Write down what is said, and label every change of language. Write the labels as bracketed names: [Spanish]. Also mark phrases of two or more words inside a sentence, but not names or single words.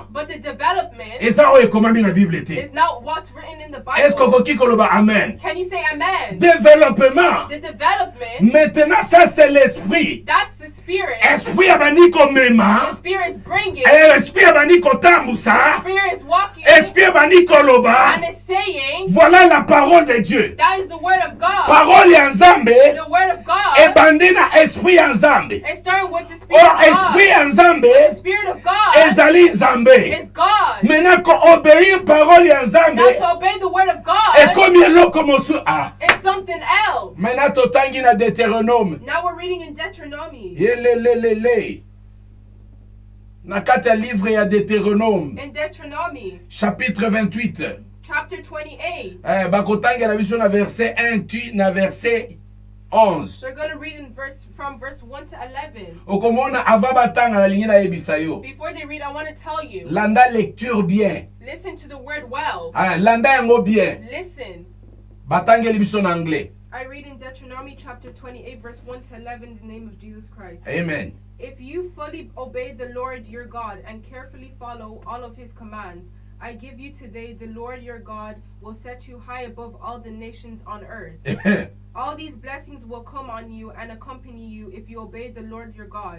[English] But the development [Lingala] eza oyo ekomami na Bible te. [English] is not what's written in the [French] Est-ce [English] Bible. [Lingala] kokoki koloba amen? [English] Can you say amen? [French] Développement. [English] The development, [French] Maintenant ça c'est l'esprit. [English] that's the spirit. [Lingala] Esprit abandi [English] The [Lingala] komema. [English] spirit is bringing. [Lingala] Esprit abandi kotambusa. [English] Spirit is walking [Lingala] Esprit abandi koloba. [English] and is saying, [French] Voilà la parole de Dieu. [English] that is the word of God. [Lingala] Parole ya Nzambe [English] The word of God [Lingala] ebandi na esprit ya Nzambe. [English] is starting with the spirit Or of [Lingala] esprit [English] God. [Lingala] ya Nzambe [English] The spirit of God [Lingala] ezali Nzambe. [English] is God. [Lingala] Maintenant ko obéir parole ya [English] Now [Lingala] Nzambe [English] to obey the word of God [Lingala] ekomi eloko mosu ah. [English] is something else. [Lingala] Maintenant totangi na Deutéronome. [English] Now we're reading in Deuteronomy. Yelelelele. [Lingala] Na kati ya livre ya Deutéronome [English] In Deuteronomy [French] chapitre 28. [English] chapter 28. [Lingala] Bakotangela biso na verset 1 tu na verset 11. [English] They're going to read in from verse 1 to 11. [Lingala] Okomona ava batanga nalingi nayebisa yo. [English] Before they read, I want to tell you, [Lingala] Landa [French] lecture bien. [English] listen to the word well. [Lingala] Landa yango bien. [English] Listen. [Lingala] Batangeli biso na anglais. [English] I read in Deuteronomy chapter 28 verse 1 to 11 in the name of Jesus Christ. Amen. If you fully obey the Lord your God and carefully follow all of his commands I give you today, the Lord your God will set you high above all the nations on earth. All these blessings will come on you and accompany you if you obey the Lord your God.